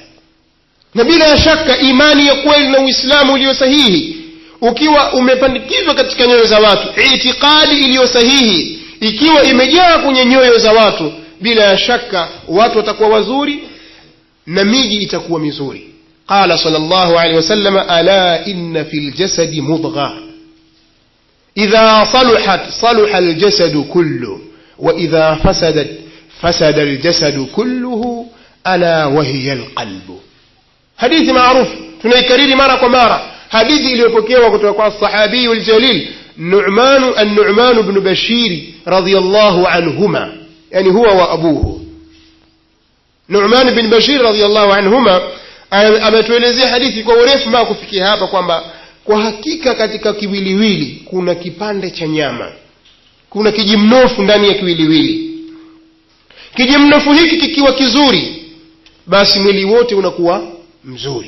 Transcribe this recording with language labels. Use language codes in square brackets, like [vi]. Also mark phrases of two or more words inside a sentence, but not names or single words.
[sw] Na bila shaka imani ya kweli na Uislamu ulio sahihi ukiwa umepandikizwa katika nyoyo za watu, itikadi iliyo sahihi ikiwa imejaa kwenye nyoyo za watu, bila shaka watu watakuwa wazuri na miji itakuwa mizuri. [ar] قال صلى الله عليه وسلم ألا إن في الجسد مضغة إذا صلحت صلح الجسد كله وإذا فسدت فسد الجسد كله ألا وهي القلب. [sw] Hadithi maarufu tunaikariri mara kwa mara, hadithi iliyopokewa kutoka kwa [ar] صحابي الجليل [sw] النعمان بن بشير [ar] رضي الله عنهما، يعني هو وأبوه. [sw] نعمان بن بشير [ar] رضي الله عنهما [sw] ametuelezea hadithi kwa urefu mpaka kufikia hapa kwamba kwa hakika katika kiwiliwili kuna kipande cha nyama, kuna kijimnofu ndani ya kiwiliwili. Kijimnofu hiki kikiwa kizuri, basi mwili wote unakuwa mzuri.